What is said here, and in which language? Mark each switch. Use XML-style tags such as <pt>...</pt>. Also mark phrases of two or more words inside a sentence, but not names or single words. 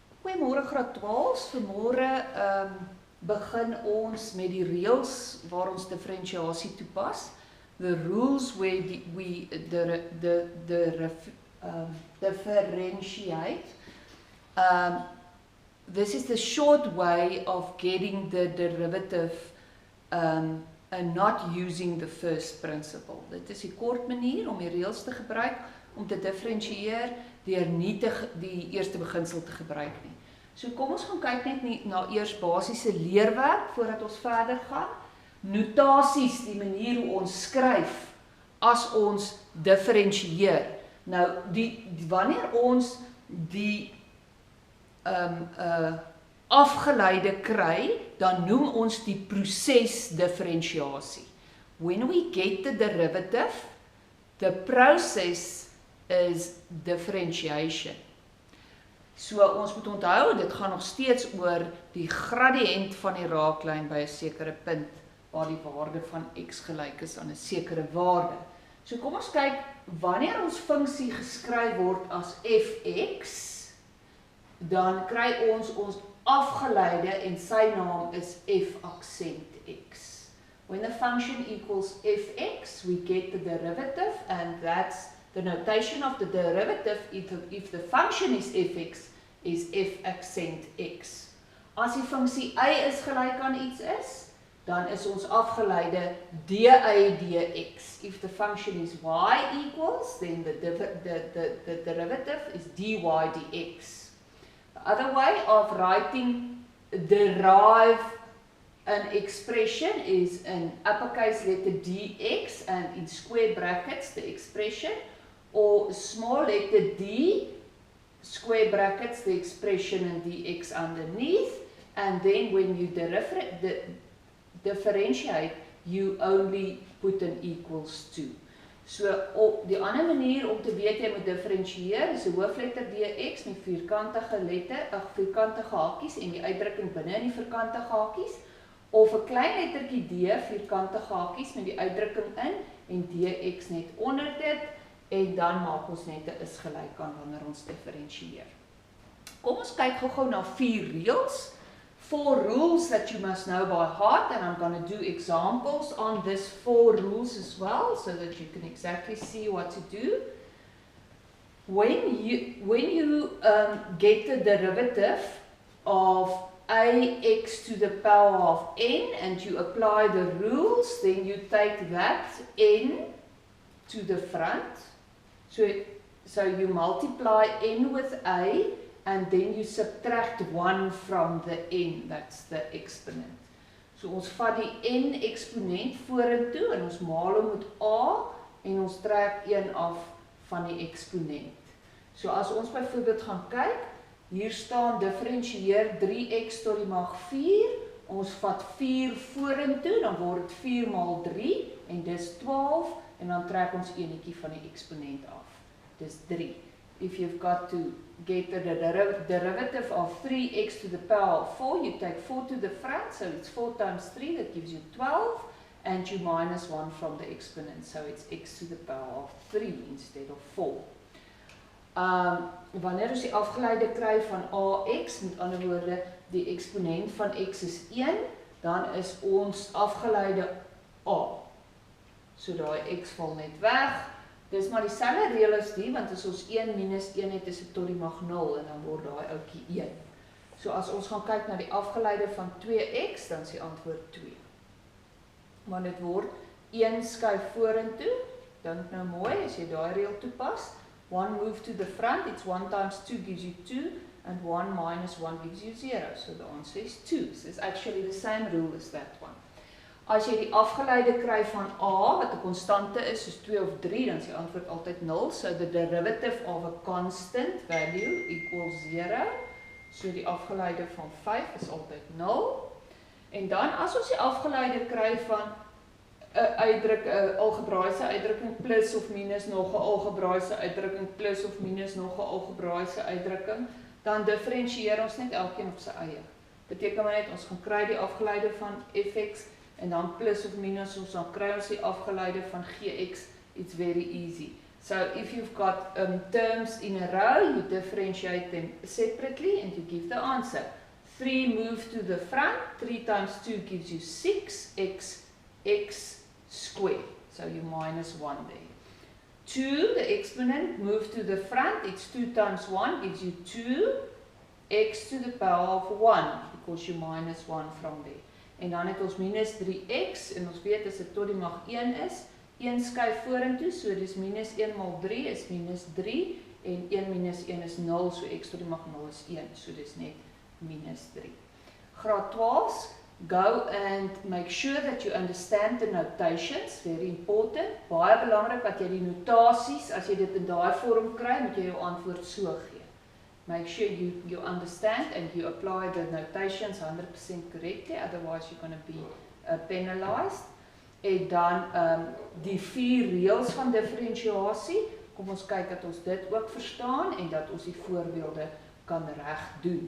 <af>Goeiemôre graad 12. Vanmôre begin ons met die reëls waar ons differentiasie toepas.</af> <en>The rules where we differentiate. This is the short way of getting the derivative and not using the first principle.</en> <af>Dit is die kort manier om die reëls te gebruik om te differentieer deur nie die eerste beginsel te gebruik nie. So kom ons gaan kyk net na eers basiese leerwerk voordat ons verder gaan. Notasies, die manier hoe ons skryf as ons differentieer. Nou wanneer ons die afgeleide kry, dan noem ons die proses differentiasie.</af> <en>When we get the derivative, the process is differentiation.</en> <af>So ons moet onthou, dit gaan nog steeds oor die gradiënt van die raaklyn by 'n sekere punt waar die waarde van x gelyk is aan 'n sekere waarde. So kom ons kyk, wanneer ons funksie geskryf word as fx, dan kry ons afgeleide en sy naam is f aksent x.</af> <en>When the function equals fx, we get the derivative, and that's the notation of the derivative if the function is fx, is f accent x.</en> <af>As die funksie y is gelyk aan iets is, dan is ons afgeleide dy dx.</af> <en>If the function is y equals, then the derivative is dy dx. The other way of writing derive an expression is in uppercase letter dx and in square brackets the expression, or small letter d, square brackets, the expression and dx underneath, and then when you differentiate, you only put an equals to.</en> <af>So, die ander manier om te weet jy moet differentieer is 'n hoofletter dx met vierkantige hakies en die uitdrukking binne in die vierkantige hakies, of 'n klein lettertjie d, vierkantige hakies met die uitdrukking in en dx net onder dit. En dan maak ons net 'n is gelyk aan wanneer ons differentieer. Kom ons kyk gou-gou na 4 reëls.</af> <en>4 rules that you must know by heart, and I'm going to do examples on this 4 rules as well, so that you can exactly see what to do. When you get the derivative of ax to the power of n and you apply the rules, then you take that n to the front. So you multiply n with a, and then you subtract 1 from the n, that's the exponent.</en> <af>So ons vat die n eksponent vorentoe en ons maal hom met a en ons trek 1 af van die eksponent. So as ons byvoorbeeld gaan kyk, hier staan differentieer 3x tot die mag 4, ons vat 4 vorentoe, dan word dit 4 maal 3 en dis 12 en dan trek ons enetjie van die eksponent af. Dis 3.</af> <en>If you've got to get the derivative of 3x to the power of 4, you take 4 to the front, so it's 4 times 3, that gives you 12, and you minus 1 from the exponent, so it's x to the power of 3 instead of 4.</en> <af>Wanneer ons die afgeleide kry van ax, met ander woorde, die eksponent van x is 1, dan is ons afgeleide a. So daai x val net weg. Dis maar dieselfde reël as die, want as ons 1 minus 1 het, is dit tot die mag 0, en dan word daai ouetjie 1. So as ons gaan kyk na die afgeleide van 2x, dan is die antwoord 2. Want dit word 1 skuif vorentoe, dink nou mooi, as jy daai reël toepas,</af> <en>1 move to the front, it's 1 times 2 gives you 2, and 1 minus 1 gives you 0, so the answer is 2. So it's actually the same rule as that one.</en> <af>As jy die afgeleide kry van a, wat 'n konstante is, soos 2 of 3, dan is die antwoord altyd 0.</af> <en>So the derivative of a constant value equals 0.</en> <af>So die afgeleide van 5 is altyd 0. En dan as ons die afgeleide kry van 'n algebraiese uitdrukking plus of minus nog 'n algebraiese uitdrukking plus of minus nog 'n algebraiese uitdrukking, dan differentieer ons net elkeen op sy eie. Beteken maar net ons gaan kry die afgeleide van fx en dan plus of minus ons dan kry ons die afgeleide van gx.</af> <en>It's very easy. So if you've got terms in a row, you differentiate them separately and you give the answer. 3 move to the front, 3 times 2 gives you 6x squared. So you minus 1 there. 2, the exponent, move to the front, it's 2 times 1 gives you 2x to the power of 1 because you minus 1 from there.</en> <af>En dan het ons minus 3x en ons weet as dit tot die mag 1 is, 1 skuif vorentoe, so dis minus 1 maal 3 is minus 3 en 1 minus 1 is 0, so x tot die mag 0 is 1, so dis net minus 3. Graad 12,</af> <en>go and make sure that you understand the notations, very important.</en> <af>Baie belangrik dat jy die notasies, as jy dit in daai vorm kry, moet jy jou antwoord so gee.</af> <en>Make sure you understand and you apply the notations 100% correctly, otherwise you're going to be penalized.</en> <af>En dan die 4 reëls van differentiasie, kom ons kyk dat ons dit ook verstaan en dat ons die voorbeelde kan reg doen.</af>